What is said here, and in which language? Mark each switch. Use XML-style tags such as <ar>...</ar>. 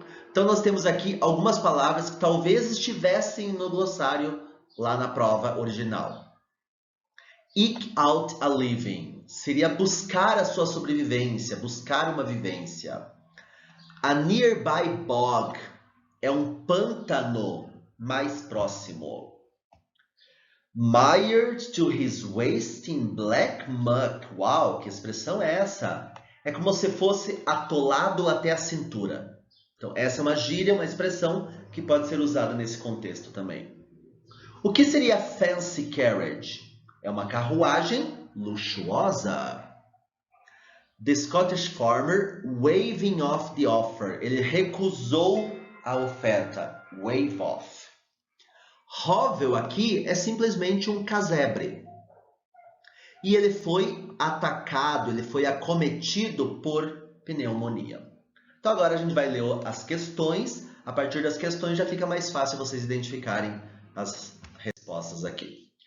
<pt>Então, nós temos aqui algumas palavras que talvez estivessem no glossário lá na prova original.</pt> <en>Eke out a living</en> <pt>seria buscar a sua sobrevivência, buscar uma vivência.</pt> <en>A nearby bog</en> <pt>é um pântano mais próximo.</pt> <en>Mired to his waist in black muck.</en> <pt>Uau, que expressão é essa? É como se fosse atolado até a cintura. Então, essa é uma gíria, uma expressão que pode ser usada nesse contexto também. O que seria fancy carriage? É uma carruagem luxuosa.</pt> <en>The Scottish farmer waving off the offer.</en> <pt>Ele recusou a oferta. Wave off. Hovel aqui é simplesmente um casebre. E ele foi atacado, ele foi acometido por pneumonia. Então agora a gente vai ler as questões. A partir das questões já fica mais fácil vocês identificarem as respostas aqui.</pt>